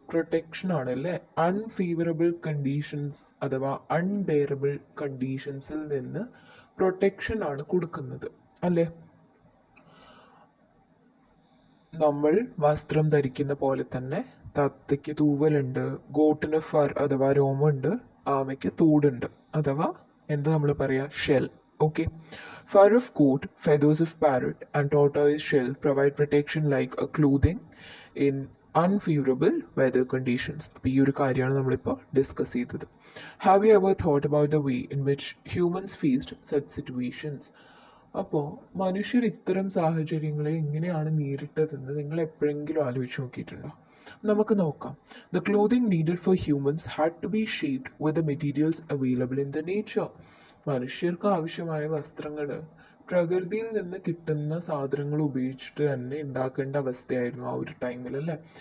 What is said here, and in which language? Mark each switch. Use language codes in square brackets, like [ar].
[ml] Protection ആണ് അല്ലേ? Unfavourable conditions അഥവാ അൺബെയറബിൾ കണ്ടീഷൻസിൽ നിന്ന് പ്രൊട്ടക്ഷൻ ആണ് കൊടുക്കുന്നത് അല്ലേ? നമ്മൾ വസ്ത്രം ധരിക്കുന്ന പോലെ തന്നെ തത്തയ്ക്ക് തൂവലുണ്ട്, ഗോട്ടിന് ഫർ അഥവാ രോമമുണ്ട്, ആമയ്ക്ക് തോടുണ്ട് അഥവാ എന്താ നമ്മൾ പറയുക? [en] Shell. Okay. Fur of goat, feathers of parrot, and tortoise shell provide protection like a clothing in unfavorable weather conditions. [ml] അപ്പോൾ ഈ ഒരു കാര്യമാണ് നമ്മളിപ്പോൾ ഡിസ്കസ് ചെയ്തത്. [en] Have you ever thought about the way in which humans faced such situations? [ml] അപ്പോൾ മനുഷ്യർ ഇത്തരം സാഹചര്യങ്ങളെ എങ്ങനെയാണ് നേരിട്ടതെന്ന് നിങ്ങൾ എപ്പോഴെങ്കിലും ആലോചിച്ച് നോക്കിയിട്ടുണ്ടോ? നമുക്ക് നോക്കാം. [en] The clothing needed for humans had to be shaped with the materials available in the nature. [ml] മനുഷ്യർക്ക് ആവശ്യമായ വസ്ത്രങ്ങൾ പ്രകൃതിയിൽ നിന്ന് കിട്ടുന്ന സാധനങ്ങൾ ഉപയോഗിച്ചിട്ട് തന്നെ ഉണ്ടാക്കേണ്ട അവസ്ഥയായിരുന്നു ആ ഒരു ടൈമിൽ അല്ലേ?